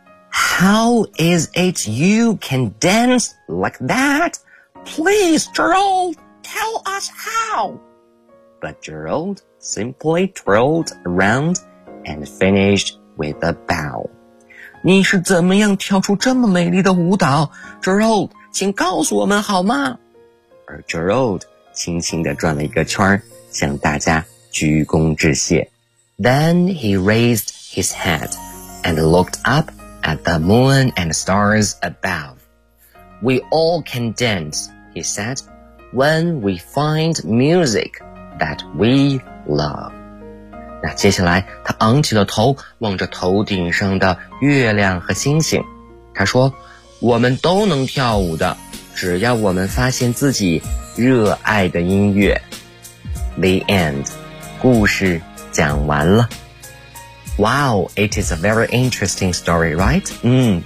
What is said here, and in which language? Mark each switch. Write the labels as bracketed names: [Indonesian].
[English] How is it you can dance like that? Please, Throat, tell us how. But Throat simply twirled around and finished with a bow. [Chinese] 你是怎么样跳出这么美丽的舞蹈？ Throat, 请告诉我们好吗？而 Throat 轻轻地转了一个圈，向大家鞠躬致谢。 [English] Then he raised his head and looked up at the moon and stars above. We all can dance, he said, when we find music that we love. [Chinese] 那接下来他昂起了头，望着头顶上的月亮和星星。他说，我们都能跳舞的，只要我们发现自己热爱的音乐。 [English] The end. [Chinese] 故事讲完了。 [English] Wow, it is a very interesting story, right?